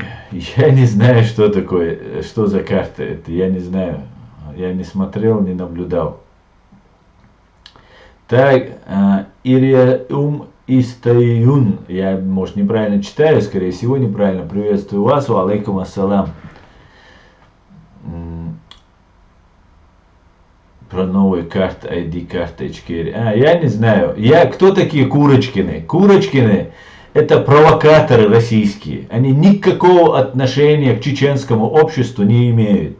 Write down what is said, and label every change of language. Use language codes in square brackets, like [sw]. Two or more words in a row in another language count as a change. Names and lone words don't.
[ru] Я не знаю, что такое, что за карта это, я не знаю. Я не смотрел, не наблюдал. Так, Ириум Истаюн. Я, может, неправильно читаю, скорее всего, неправильно. Приветствую вас, [ar] وعليكم السلام. [ru] Про новую карту, ID-карточки. Я не знаю. Кто такие Курочкины? Курочкины — это провокаторы российские. Они никакого отношения к чеченскому обществу не имеют.